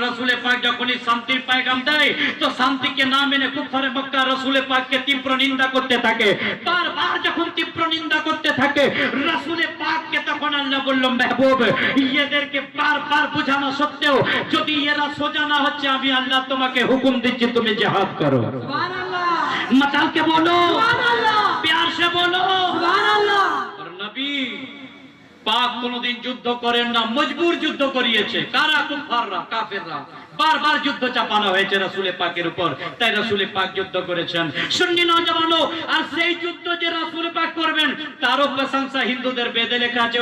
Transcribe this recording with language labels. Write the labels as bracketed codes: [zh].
[bn] রাসূলে পাক যখনই শান্তির পয়গাম দেয়, তো শান্তিকে না মেনে কুফারে মক্কা রাসূলে পাককে তীব্র নিন্দা করতে থাকে। বারবার যখন তীব্র নিন্দা করতে থাকে, রাসূলে পাককে তখন আল্লাহ বলল, মেহবুব, এদেরকে বারবার বোঝানো সত্ত্বেও যদি এরা সোজা না হচ্ছে, আমি আল্লাহ তোমাকে হুকুম দিচ্ছি তুমি জিহাদ করো। সুবহানাল্লাহ। [hi] মচাল के बोलो, सुभान अल्लाह, प्यार से बोलो, सुभान अल्लाह। और नबी [bn] পাক কোনদিন যুদ্ধ করেন না, মজবুর যুদ্ধ করিয়েছে। কারা? কুফাররা, কাফেররা। বারবার যুদ্ধ চাপানো হয়েছে রাসূলে পাকের উপর, তাই রাসূলে পাক যুদ্ধ করেছেন। সুন্নি নওজওয়ানো, আর সেই যুদ্ধ যে রাসূলে পাক করবেন তারও প্রশংসা হিন্দুদের বেদে লেখা আছে।